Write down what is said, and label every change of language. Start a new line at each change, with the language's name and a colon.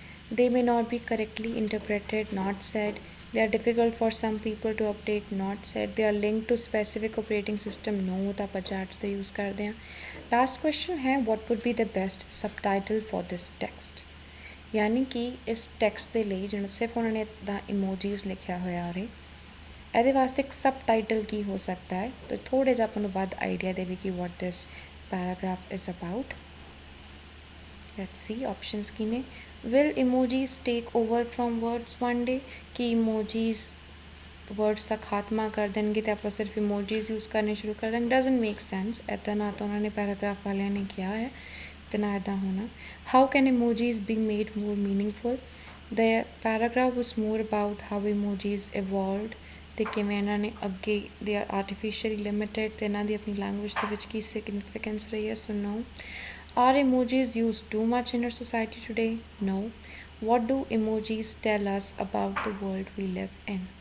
English: They may not be correctly interpreted, not said. They are difficult for some people to update, not said. They are linked to specific operating system, no
Hindi: तो आप chats से use करते हैं.
English: Last question
Hindi: है,
English: what would be the best subtitle for this text?
Hindi: यानी कि इस text
Punjabi: ਦੇ ਲਈ ਜਿਹੜਾ ਸਿਰਫ ਉਹਨਾਂ ਨੇ ਦਾ emojis ਲਿਖਿਆ ਹੋਇਆ ਉਰੇ, ਇਹਦੇ ਵਾਸਤੇ ਇੱਕ subtitle ਕੀ ਹੋ ਸਕਦਾ ਹੈ, ਤਾਂ ਥੋੜੇ ਜਿਹਾ ਆਪਾਂ ਨੂੰ ਵੱਧ ਆਈਡੀਆ ਦੇਵੇ ਕਿ
English: what this paragraph is about. Let's see options
Punjabi: ਕੀ ਨੇ.
English: Will emojis take over from words one day?
Hindi: कि emojis words का खात्मा कर देंगे तो आप सिर्फ emojis यूज़ करने शुरू कर देंगे.
English: Doesn't make sense.
Hindi: ऐसा ना तो उन्होंने पैराग्राफ वाले ने किया है, तो ना ऐसा होना.
English: How can emojis be made more meaningful? The paragraph was more about how emojis evolved.
Punjabi: ਤੇ ਕਿਵੇਂ ਇਹਨਾਂ ਨੇ ਅੱਗੇ
English: they are artificially limited
Punjabi: ਤੇ ਇਹਨਾਂ ਦੀ ਆਪਣੀ ਲੈਂਗੁਏਜ ਦੇ ਵਿੱਚ ਕੀ significance ਰਹੀ ਹੈ.
English: So no. Are emojis used too much in our society today? No. What do emojis tell us about the world we live in?